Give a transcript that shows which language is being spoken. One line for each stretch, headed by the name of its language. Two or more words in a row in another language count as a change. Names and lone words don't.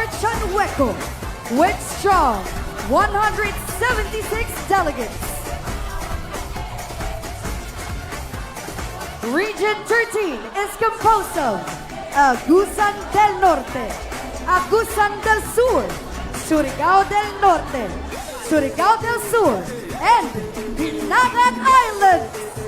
English: Chanweco with strong 176 delegates. Region 13 is composed of Agusan del Norte, Agusan del Sur, Surigao del Norte, Surigao del Sur, and Dinagat Islands.